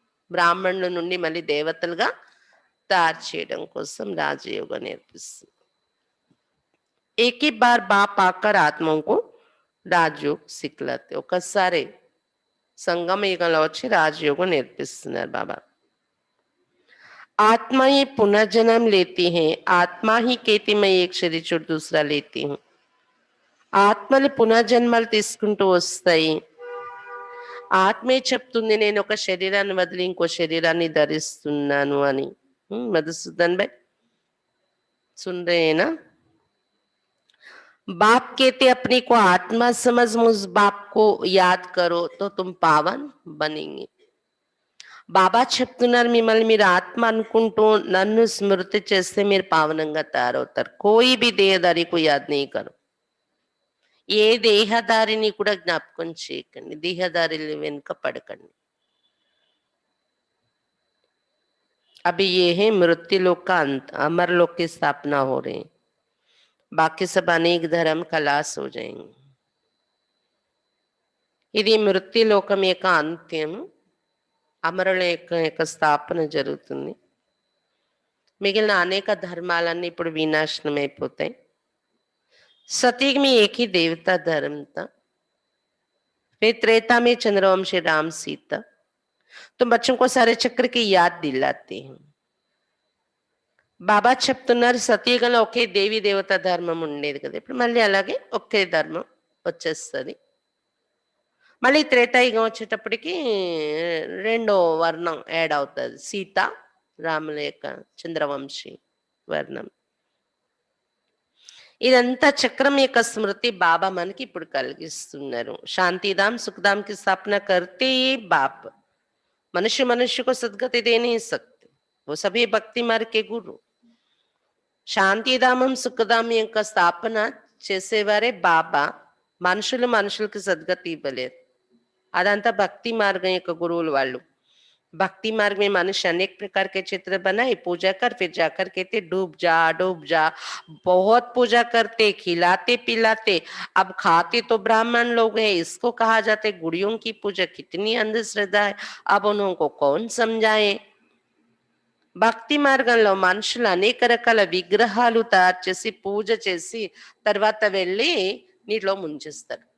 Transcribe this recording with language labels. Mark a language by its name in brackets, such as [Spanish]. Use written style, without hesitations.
[Telugu] బ్రాహ్మణుల నుండి మళ్ళీ దేవతలుగా తయారు చేయడం కోసం రాజయోగం నేర్పిస్తుంది. [Hindi] एक ही बार बाप आकर आत्माओं को राजयोग सिखलाते. [Telugu] ఒకసారి సంగమ యుగంలో వచ్చి రాజయోగం నేర్పిస్తున్నారు బాబా. [Hindi] आत्मा ही पुनर्जन्म लेती है, आत्मा ही कहती मैं एक शरीर छोड़ दूसरा लेती हूँ. [Telugu] ఆత్మలు పునర్జన్మలు తీసుకుంటూ వస్తాయి. ఆత్మే చెప్తుంది నేను ఒక శరీరాన్ని వదిలి ఇంకో శరీరాన్ని ధరిస్తున్నాను అని. [Hindi] మధుసూదన్ భాయ్ सुन रहे हैं ना? बाप कहते अपने को आत्मा समझ, उस बाप को याद करो तो तुम पावन बनेंगे. [Telugu] బాబా చెప్తున్నారు మిమ్మల్ని మీరు ఆత్మ అనుకుంటూ నన్ను స్మృతి చేస్తే మీరు పావనంగా తయారవుతారు. [Hindi] కోయి బి దేహదారికు యాద్ నీ కరు. [Telugu] ఏ దేహదారిని కూడా జ్ఞాపకం చేయకండి, దేహదారి వెనుక పడకండి. [Hindi] अभी ये है मृत्यु लोक का अंत, अमर लोक की स्थापना हो रही है. बाकी सब अनेक धर्म खलास हो जाएंगे. [Telugu] ఇది మృత్యులోకం యొక్క అంత్యం, అమరుల యొక్క స్థాపన జరుగుతుంది. మిగిలిన అనేక ధర్మాలన్నీ ఇప్పుడు వినాశనం అయిపోతాయి. [Hindi] सतयुग में एक ही देवता धर्म था, फिर त्रेता में चंद्रवंशी राम सीता. तुम बच्चों को सारे चक्र की याद दिलाते हैं. [Telugu] బాబా చెప్తున్నారు సతయుగంలో ఒకే దేవి దేవత ధర్మం ఉండేది కదా, ఇప్పుడు మళ్ళీ అలాగే ఒకే ధర్మం వచ్చేస్తుంది. మళ్ళీ త్రేతాయుగం వచ్చేటప్పటికి రెండో వర్ణం యాడ్ అవుతుంది, సీత రాముల యొక్క చంద్రవంశీ వర్ణం. ఇదంతా చక్రం యొక్క స్మృతి బాబా మనకి ఇప్పుడు కలిగిస్తున్నారు. [Hindi] శాంతిధాम सुखधाम की स्थापना करते ही बाप मनुष्य मनुष्य को सदगति दे नहीं सकते, वो सभी भक्ति मार्ग के गुरु. [Telugu] శాంతిధామం సుఖధామం యొక్క స్థాపన చేసేవారే బాబా, మనుషులు మనుషులకి సద్గతి ఇవ్వలేరు. अदंता भक्ति मार्ग యొక్క గురువులు వాళ్ళు. [Hindi] भक्ति मार्ग में मनुष्य अनेक प्रकार के चित्र बनाए, पूजा कर फिर जाकर कहते डूब जा. बहुत पूजा करते, खिलाते पिलाते, अब खाते तो ब्राह्मण लोग हैं, इसको कहा जाते गुड़ियों की पूजा. कितनी अंधश्रद्धा है, अब उनको कौन समझाए. [Telugu] భక్తి మార్గంలో మనుషులు అనేక రకాల విగ్రహాలు తయారు చేసి పూజ చేసి తర్వాత వెళ్ళి నీటిలో ముంచేస్తారు.